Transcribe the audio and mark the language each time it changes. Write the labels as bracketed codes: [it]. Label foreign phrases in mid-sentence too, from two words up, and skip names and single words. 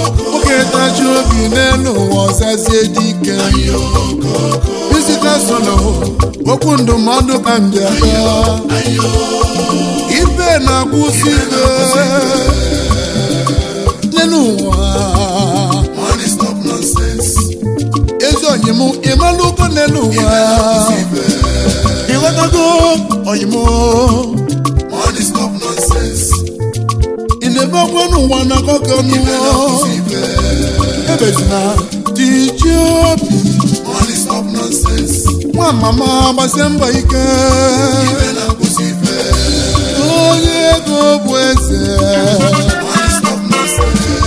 [ig] Nwoke tachi obi n'elu ụwa, ọzazie dị ike. Visita solo, okwu ndụmọdụ ka m ji abịa. Ife na-akwụsị ike n'elu ụwa. [en] Money stop nonsense. [ig] Ezi oyi m, ị malụ ụkọ n'elu ụwa. Ị ghọtago, oyi m? [en] Money stop nonsense. [ig] Ị na-ebe ọkwa n'ụwa na-akọ gị ọnụ. Ife na-akwụsị ife. Ebezina, dị iche obi. [en] Money stop nonsense. [ig] Nwa mama, gbasie mbọ ike. Ife na-akwụsị ife. Onye ego bụ eze. [en] Money stop nonsense.